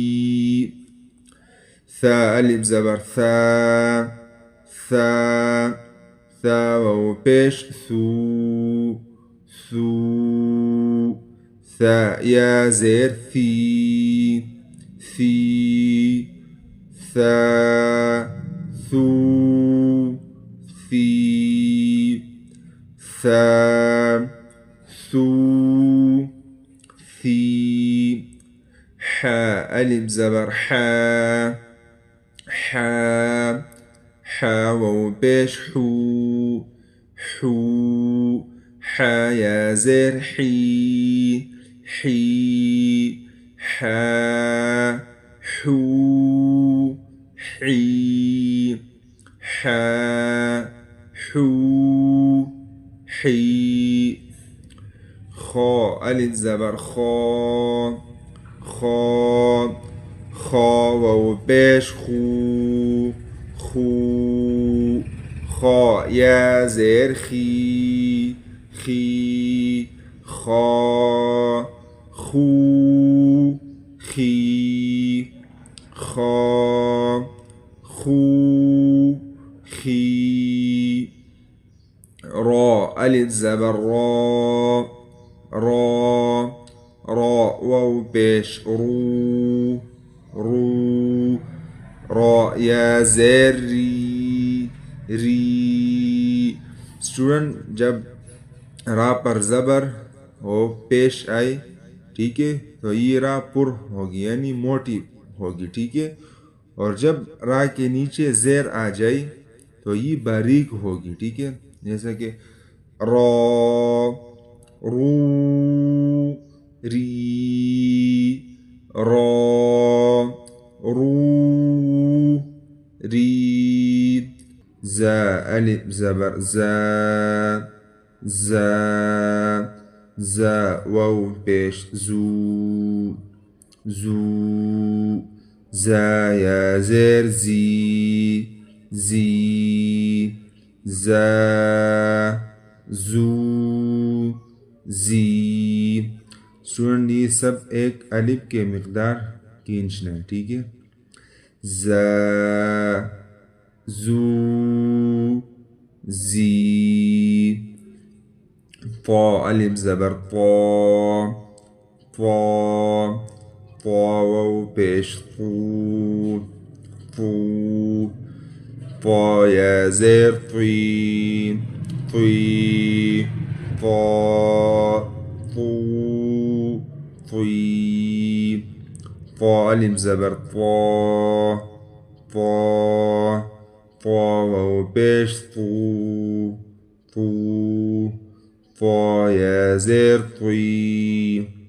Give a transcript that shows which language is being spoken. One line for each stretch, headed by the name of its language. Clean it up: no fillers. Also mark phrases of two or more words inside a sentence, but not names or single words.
Urdu: ثا، الف زبر ثا، ثا، ثا، واو پیش ثو، ثو، ثا، یا زیر ثی، ثی، ثا، ثو، ثی، ثا، ثو، ثی۔ حا، الف زبر حا، حا، حا، واو پیش حو، حو، حا، یا زیر حی، حی، حا، حو، حی، حا، حو، حی۔ خا، الف زبر خا، خا، خا، واو پیش خو، خو، خا، یا زیر خی، خی، خا، خو، خی، خا، خو، خی۔ را، الف زبر را، را، را، واو پیش رو، رو، را، یا زیر ری، ری۔ اسٹوڈنٹ، جب را پر زبر ہو پیش آئے، ٹھیک ہے، تو یہ را پر ہوگی، یعنی موٹی ہوگی، ٹھیک ہے؟ اور جب را کے نیچے زیر آ جائے تو یہ باریک ہوگی، ٹھیک ہے؟ جیسا کہ را، رو، ری، را، رو، ری۔ زا، الف زبر زا، زا، زا، واو پیش زو، زو، زا، یا زیر زی، زی، زا، زو، زی۔ اسٹوڈنٹ، یہ سب ایک الف کے مقدار کھینچنا ہے، ٹھیک ہے؟ زا، زو، زی، طا ألف زبر طا طا طا واو بيش طو طو طا يا زير طي طي طا طو طي طا ألف زبر طا طا طا واو بيش طو طو طا يا زير طي